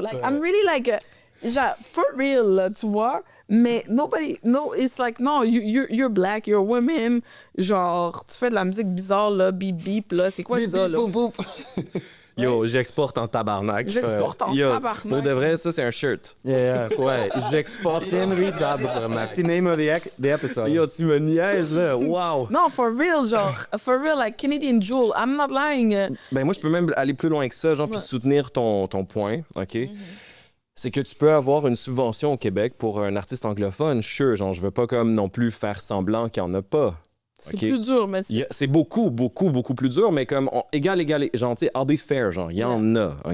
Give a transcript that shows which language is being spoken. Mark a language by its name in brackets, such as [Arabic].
[English] Like, I'm really like, genre, for real, là, [French] tu vois? [English] Mais it's like, no, you're black, you're a woman. [French] Genre, tu fais de la musique bizarre, là, beep beep, là. C'est quoi ça, là? Yo, j'exporte en tabarnak. J'exporte en Yo, tabarnak. Pour de vrai, ça, c'est un shirt. yeah, Ouais, j'exporte. [English] that's the name of the episode. [French] Yo, tu me niaises, là. Wow. [English] Non, for real, genre, for real, like Canadian Jewel. I'm not lying. [French] Ben, moi, je peux même aller plus loin que ça, genre, puis soutenir ton point, OK? C'est que tu peux avoir une subvention au Québec pour un artiste anglophone, sure, genre, je veux pas comme non plus faire semblant qu'il y en a pas. C'est OK? plus dur, mais C'est beaucoup plus dur, mais comme égal, genre, tu sais, [English] I'll be fair, [French] genre, il y en a, OK?